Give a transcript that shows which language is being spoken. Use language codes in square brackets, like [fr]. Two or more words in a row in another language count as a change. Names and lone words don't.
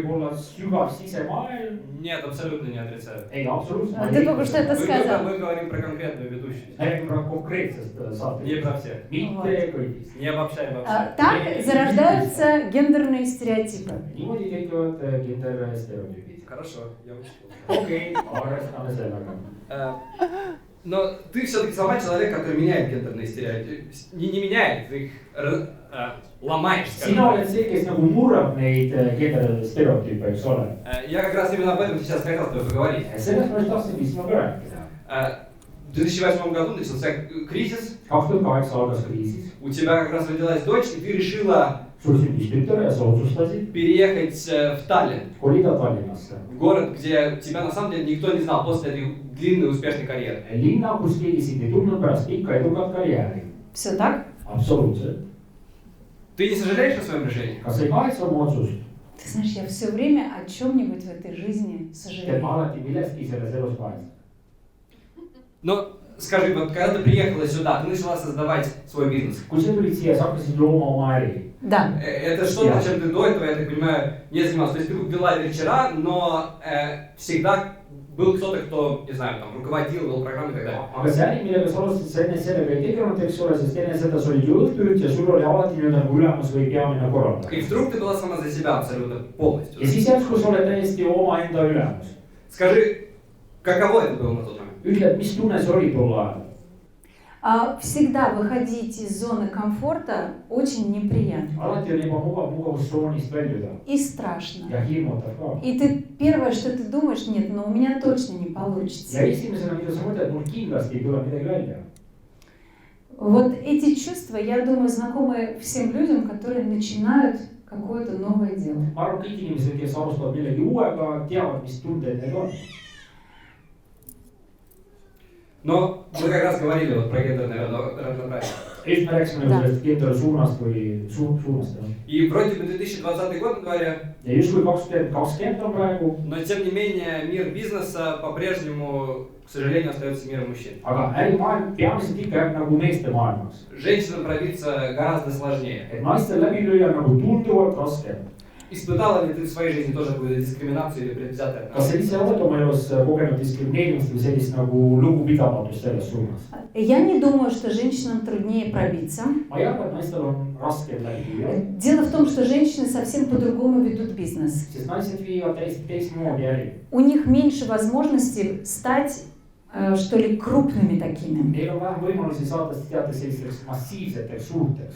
[ru] Нет, абсолютно не отрицаю. А ты только что это сказал. Мы говорим про конкретную ведущую. Не про всех. Не обобщаем вообще. Так зарождаются гендерные стереотипы. Хорошо, я учту. Окей, [et] arvestame sellega. [ru] Но ты все-таки сама человек, который меняет гендерные стереотипы. Не меняет, ты их ломаешь. [et] Sina oled see, kes nagu murrab neid gender-stereotüüpe, eks ole. [ru] Я как раз именно об этом сейчас хотел с тобой поговорить. [et] Sellest ma tahtsingi sinuga rääkida. [ru] В 2008 году начался кризис. [et] 2008 algas kriisis. [ru] У тебя как раз родилась дочь, и ты решила [et] sul sündis tütar ja sa otsustasid [ru] переехать в Таллин. [et] Kolida Tallinnasse. [ru] Город, где тебя на самом деле никто не знал после этой длинной успешной карьеры. [et] Linna, kus keegi sind ei tundnud pärast pikka edukat karjääri. [ru] Все так? [et] Absoluutselt. [ru] Ты не сожалеешь о своем решении? [et] Kas ei kahetse oma otsust? [ru] Ты знаешь, я все время о чем-нибудь в этой жизни [et] Tead, [ru] сожалею. [et] ma alati millestki selles elus kahetsen. [ru] Но скажи, вот когда ты приехала сюда, ты начала создавать свой бизнес. [et] Kui sa tulid siia, sa hakkasid looma oma äri. [ru] Да. Это что-то, чем ты до этого, я так понимаю, не занимался. То есть ты вела вечера, но всегда был кто-то, кто, не знаю, там, руководил, вел программы и так далее. [et] Aga see äri, millega sa alustasid, sa enne sellega ei tegelenud, eks ole, sest enne seda sa olid ju õhtut ja sul oli alati nagu ülemus või peamine korraldaja. [ru] И вдруг ты была сама за себя абсолютно полностью. [et] Ja siis järsku sa oled täiesti omaenda ülemus. [ru] Скажи, каково это было на тот момент? [et] Ütle, mis tunne see oli tol ajal? [ru] Всегда выходить из зоны комфорта очень неприятно. [et] Alati on ebamugav mugavustsoonist väljuda. [ru] И страшно. [et] Ja hirmutav ka. [ru] И ты первое, что ты думаешь, нет, но у меня точно не получится. [et] Ja esimesena, mida sa mõtled, mul kindlasti ei tule midagi välja. [ru] Вот эти чувства, я думаю, знакомы всем людям, которые начинают какое-то новое дело. [et] ma arvan, kõik inimesed, kes alustavad millegi uuega, teavad, mis tunded need on. [ru] Но мы как раз говорили вот про гендерное равноправие. [et] Just me rääkisime sellest gender suunast või suunast. [ru] И вроде бы 2020 год на дворе. [et] Ja justkui 2020 on praegu. [ru] Но тем не менее мир бизнеса по-прежнему, к сожалению, остается миром мужчин. [et] Aga ärimaailm peamiselt ikka jääb nagu meeste maailmaks. [ru] Женщинам пробиться гораздо сложнее. [et] Et naistel läbi lüüa nagu tunduvalt raskem. [ru] Испытала ли ты в своей жизни тоже какую-то дискриминацию или предвзятое [et] Kas sa ise oled oma elus kogenud diskrimineerimist või sellist nagu lugupidamatust selles suunas? [ru] Я не думаю, что женщинам труднее пробиться. [et] Ma ei arva, et naistel on raskem läbi lüüa. [ru] Дело в том, что женщины совсем по-другому ведут бизнес. [et] Sest naised viivad täiesti teistmoodi äri. [ru] У них меньше возможностей стать, что ли, крупными такими. [et] Neil on vähem võimalusi saada teatud sellisteks massiivseteks suurteks.